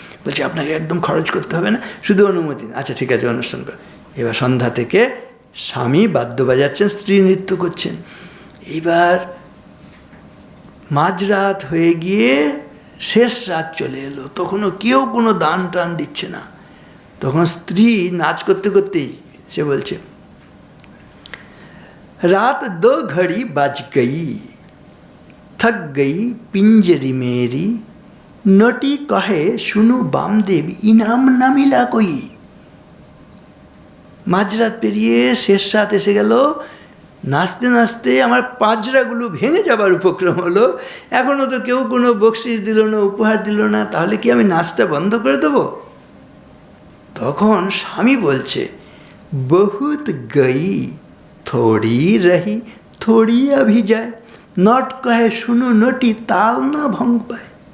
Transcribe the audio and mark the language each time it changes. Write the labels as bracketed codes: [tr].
[bn] বলছে আপনাকে একদম খরচ করতে হবে না, শুধু অনুমতি। আচ্ছা ঠিক আছে, অনুষ্ঠান কর। এবার সন্ধ্যা থেকে স্বামী বাদ্য বাজাচ্ছেন, স্ত্রী নৃত্য করছেন। এবার মাঝরাত হয়ে গিয়ে শেষ রাত চলে এলো, তখনও কেউ কোনো দান টান দিচ্ছে না। তখন স্ত্রী নাচ করতে করতেই সে বলছে, [hi] रात 2 घड़ी बज गई, थक गई पिंजरी मेरी, नटी कहे सुनो बामदेव इनाम ना मिला कोई। [bn] মাঝরাত পেরিয়ে শেষ রাত এসে গেল, নাচতে নাচতে আমার পাঁজরাগুলো ভেঙে যাবার উপক্রম হলো, এখনও তো কেউ কোনো বকশিস দিল না, উপহার দিল না, তাহলে কি আমি নাচটা বন্ধ করে দেবো? তখন স্বামী বলছে, [hi] বহুত গই थोड़ी रही थोड़ी अभी जाए, नट कहे শুনো নটি তাল না ভঙ্গ পায়।